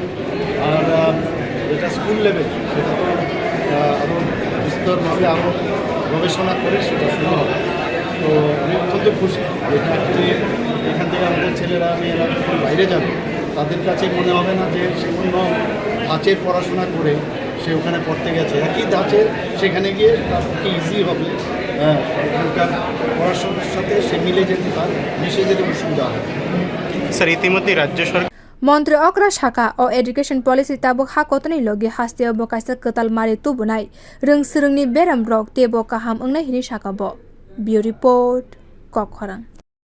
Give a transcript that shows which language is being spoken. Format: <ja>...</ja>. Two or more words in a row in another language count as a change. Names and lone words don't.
<bn>আর যেটা স্কুল লেভেল সেটা তো আরও বিস্তরভাবে আরও গবেষণা করে সেটা শুরু হবে তো আমি অত্যন্ত খুশি যেটা এখান থেকে আমাদের ছেলেরা মেয়েরা যখন বাইরে যাবে তাদের কাছে মনে হবে না যে সে কোনো ধাঁচের পড়াশোনা করে সে ওখানে পড়তে গেছে একই ধাঁচের সেখানে গিয়ে তার পক্ষে ইজি হবে ওখানকার পড়াশোনার সাথে সে মিলে যেতে পারে মিশে যেতে সুবিধা হবে স্যার ইতিমধ্যে রাজ্য সরকার</bn> <trp>Montri okra saka o</trp> <en>education policy</en> <trp>tabuk hakotoni logi Hasteo kaisa katal mari tubunai rwngni beram rok tebo kaham wngnai hini saka bo</trp> <en>Bureau Report</en> <trp>Kokharang</trp>